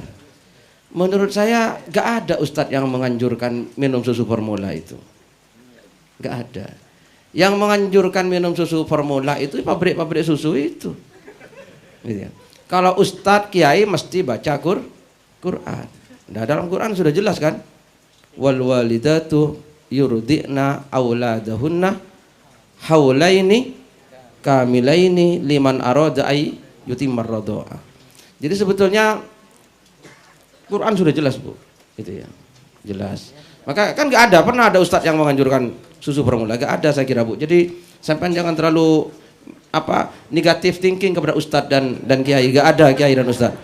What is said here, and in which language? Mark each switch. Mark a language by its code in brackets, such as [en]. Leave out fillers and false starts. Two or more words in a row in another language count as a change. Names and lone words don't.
[id] Menurut saya gak ada ustadz yang menganjurkan minum susu formula itu, gak ada. Yang menganjurkan minum susu formula itu pabrik-pabrik susu itu. Gitu ya. Kalau ustadz kiai mesti baca Quran. Nah dalam Quran sudah jelas kan, [ar] والوالدات يرضعن أولادهن حولين كاملين لمن أراد أن يتم الرضاعة. [id] Jadi sebetulnya Quran sudah jelas Bu, gitu ya, jelas. Maka kan nggak ada, pernah ada ustadz yang menganjurkan susu formula, nggak ada saya kira Bu. Jadi sampai jangan terlalu apa [en] negatif thinking [id] kepada ustadz dan kiai, nggak ada kiai dan ustadz.